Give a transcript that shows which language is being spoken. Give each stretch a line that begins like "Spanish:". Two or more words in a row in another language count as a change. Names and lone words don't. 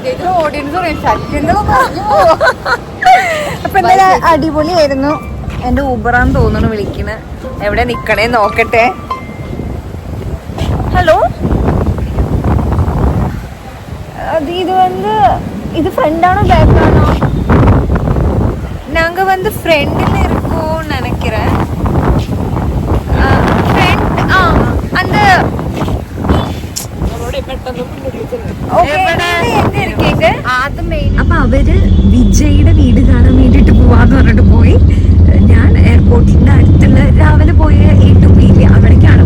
Malayalam: ചേച്ചി ഓഡിയൻസ് അപ്പൊ എന്തായാലും അടിപൊളിയായിരുന്നു. എന്റെ ഊബറാന്ന് തോന്നുന്നു വിളിക്കണ്. എവിടെ നിക്കണേ നോക്കട്ടെ. ഹലോ, ഇത് ഫ്രണ്ടാണോ ബാക്കാണോ?
Tamil: நாங்க வந்து ஃப்ரெண்டில் இருக்கோம் நினைக்கிறேன்.
Malayalam: அந்த അപ്പൊ അവര് വിജയുടെ വീട് കാണാൻ വേണ്ടിട്ട് പോവാന്ന് പറഞ്ഞിട്ട് പോയി. ഞാൻ എയർപോർട്ടിന്റെ അടുത്തുള്ള രാവിലെ പോയ
English: A to B
Malayalam: അവിടേക്ക്